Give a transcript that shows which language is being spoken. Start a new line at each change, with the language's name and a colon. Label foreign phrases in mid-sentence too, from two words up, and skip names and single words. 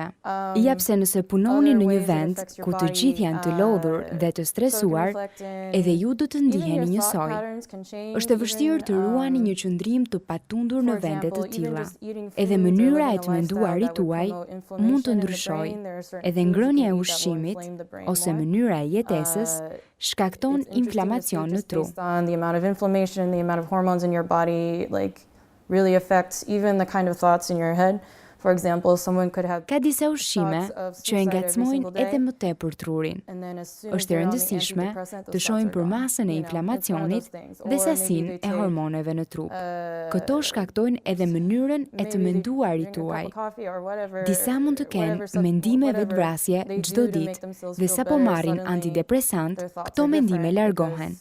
Albanian: Ja pse nëse punoni në një vend ku të gjithë janë të lodhur dhe të stresuar, edhe ju do të ndiheni njësoj. Është e vështirë të ruani një qëndrim të patundur në vende të tilla. Edhe mënyra e të menduarit tuaj mund të ndryshojë. Edhe ngrënia e ushqimit ose mënyra e jetesës shkakton inflamacion në tru.
English: The amount of inflammation, the amount of hormones in your body, really affects even the kind of thoughts in your head. For example, someone could have
Albanian: Ka disa ushqime që e ngacmojnë edhe më tepër trurin. Është e rëndësishme të shohim për masën e inflamacionit dhe sasinë e hormoneve në trup. Këto shkaktojnë edhe mënyrën e të menduarit tuaj. Disa mund të kenë mendime vetvrasje çdo ditë dhe sapo marrin antidepresant, këto mendime largohen.